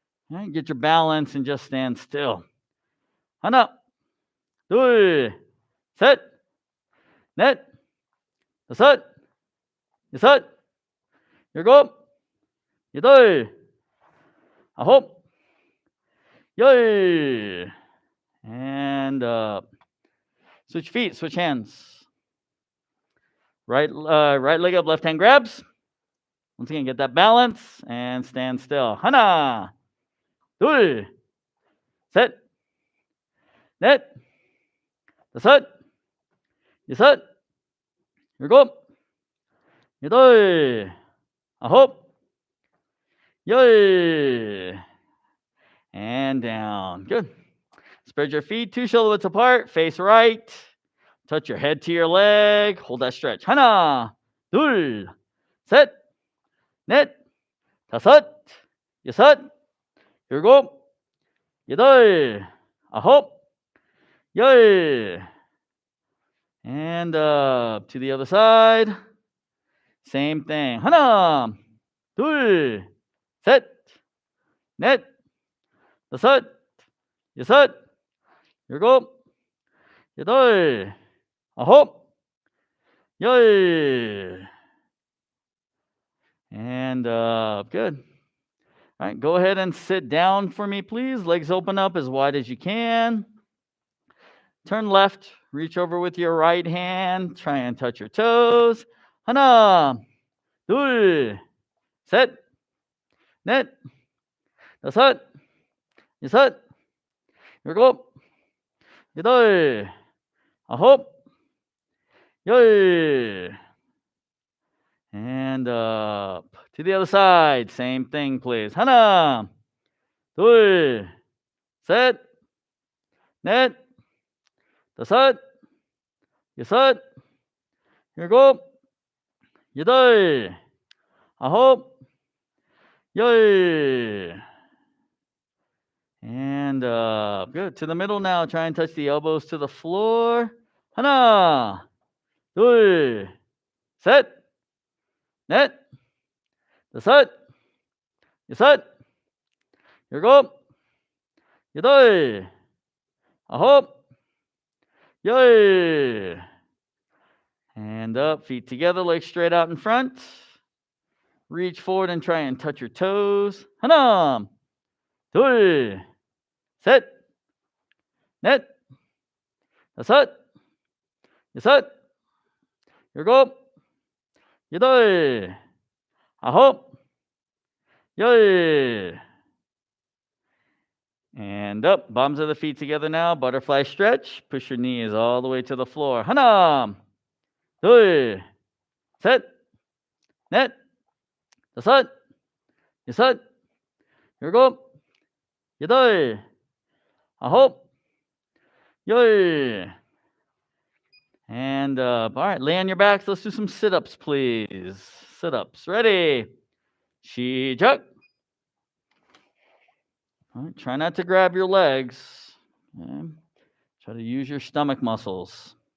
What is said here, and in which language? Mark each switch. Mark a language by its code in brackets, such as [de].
[en] All right, get your balance and just stand still. [ko] 하나, 둘, 셋, 넷, 다섯, 여섯, 일곱, 여덟, 아홉, 열. [en] And up. Switch feet, switch hands. Right leg up, left hand grabs. Once again, get that balance and stand still. [ko] 하나, 둘, 셋, 넷, 다섯, 여섯, 일곱, 여덟, 아홉, 열. [en] And down. Good. Spread your feet 2 shoulder widths apart. Face right. Touch your head to your leg. Hold that stretch. [ko] 하나, 둘, 셋, 넷, 다섯, 여섯, 일곱, 여덟, 아홉, 열. [en] And up to the other side. Same thing. [ko] 하나, 둘, 셋, 넷, 다섯, 여섯, 일곱, 여덟, 아홉, 열. [en] And up. Good. All right, go ahead and sit down for me, please. Legs open up as wide as you can. Turn left, reach over with your right hand, try and touch your toes. [ko] 하나, 둘, 셋, 넷, 다섯, 여섯, 일곱, 여덟, 아홉, 열. [en] And up. To the other side, same thing, please. [ko] 하나, 둘, 셋, 넷, 다섯, 여섯, 일곱, 여덟, 아홉, 열. [en] And up. Good. To the middle now. Try and touch the elbows to the floor. [ko] 하나, 둘, 셋, 넷, 다섯, 여섯, 일곱, 여덟, 아홉, 열. [en] And up, feet together, legs straight out in front. Reach forward and try and touch your toes. [ko] 하나, 둘, 셋, 넷, 다섯, 여섯, 일곱, 여덟, 아홉, 열. [en] And up, bottoms of the feet together now. Butterfly stretch. Push your knees all the way to the floor. [ko] 하나, 둘, 셋, 넷, 다섯, 여섯, 일곱, 여덟, 아홉, 열. [en] And up. All right, lay on your backs. Let's do some sit-ups, please. Sit-ups. Ready? 시작. All right, try not to grab your legs. Okay. Try to use your stomach muscles.